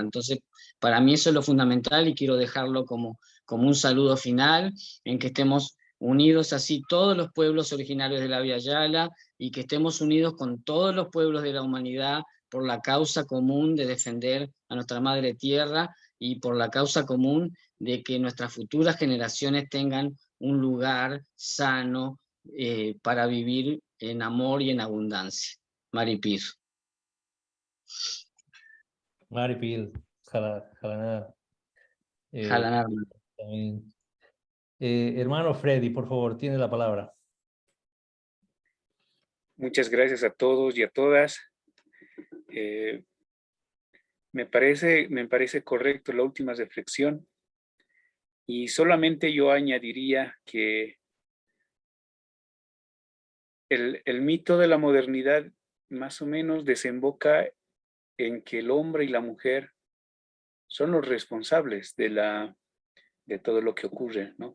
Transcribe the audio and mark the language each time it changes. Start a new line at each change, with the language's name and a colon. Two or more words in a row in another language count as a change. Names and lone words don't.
Spanish: Entonces, para mí eso es lo fundamental, y quiero dejarlo como un saludo final, en que estemos unidos así todos los pueblos originarios de la Via Yala, y que estemos unidos con todos los pueblos de la humanidad por la causa común de defender a nuestra madre tierra, y por la causa común de que nuestras futuras generaciones tengan un lugar sano para vivir en amor y en abundancia.
Aymara: Maripir. Maripil, Jalaná. Jalanarma.
Spanish: También. Hermano Freddy, por favor, tiene la palabra. Muchas gracias a todos y a todas. Me parece correcto la última reflexión, y solamente yo añadiría que el mito de la modernidad más o menos desemboca en que el hombre y la mujer son los responsables de todo lo que ocurre, ¿no?